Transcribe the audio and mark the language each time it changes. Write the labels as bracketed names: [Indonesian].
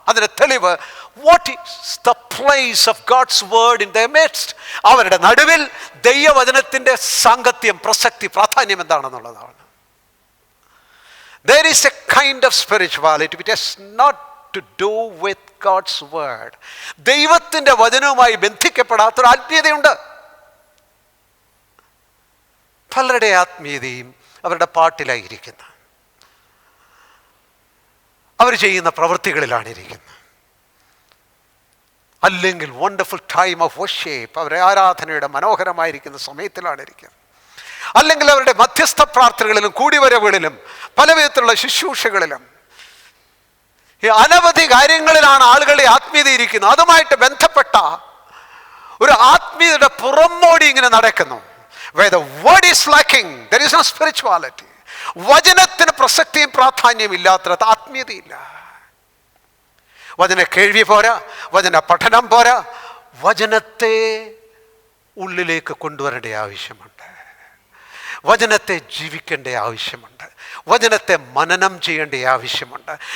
[Malayalam] അതിൻ്റെ തെളിവ്, [English] what is the place of God's word in their midst. [Malayalam] അവരുടെ നടുവിൽ ദൈവവചനത്തിൻ്റെ സാങ്കത്യം, പ്രസക്തി, പ്രാധാന്യം എന്താണെന്നുള്ളതാണ്. [English] There is a kind of spirituality which has not to do with God's word. [Malayalam] ദൈവത്തിൻ്റെ വചനവുമായി ബന്ധിക്കപ്പെടാത്തൊരു ആത്മീയതയുണ്ട്. പലരുടെ ആത്മീയതയും അവരുടെ പാട്ടിലായിരിക്കുന്നു, അവർ ചെയ്യുന്ന പ്രവൃത്തികളിലാണ് ഇരിക്കുന്നത്. അല്ലെങ്കിൽ [English] wonderful time of worship, [Malayalam] അവരുടെ ആരാധനയുടെ മനോഹരമായിരിക്കുന്ന സമയത്തിലാണ് ഇരിക്കുന്നത്. അല്ലെങ്കിൽ അവരുടെ മധ്യസ്ഥ പ്രാർത്ഥനകളിലും കൂടിവരവുകളിലും പല വിധത്തിലുള്ള ശുശ്രൂഷകളിലും അനവധി കാര്യങ്ങളിലാണ് ആളുകളുടെ ആത്മീയത ഇരിക്കുന്നത്. അതുമായിട്ട് ബന്ധപ്പെട്ട ഒരു ആത്മീയതയുടെ പുറമോടി ഇങ്ങനെ നടക്കുന്നു. [English] Where the word is lacking, there is no spirituality. [Malayalam] വചനത്തിന് പ്രസക്തിയും പ്രാധാന്യവും ഇല്ലാത്ത ആത്മീയതയില്ല. വചന കേൾവി പോരാ, വചന പഠനം പോരാ, വചനത്തെ ഉള്ളിലേക്ക് കൊണ്ടുവരേണ്ട ആവശ്യമുണ്ട്. വചനത്തെ ജീവിക്കേണ്ട ആവശ്യമുണ്ട്. വചനത്തെ മനനം ചെയ്യേണ്ട ആവശ്യമുണ്ട്.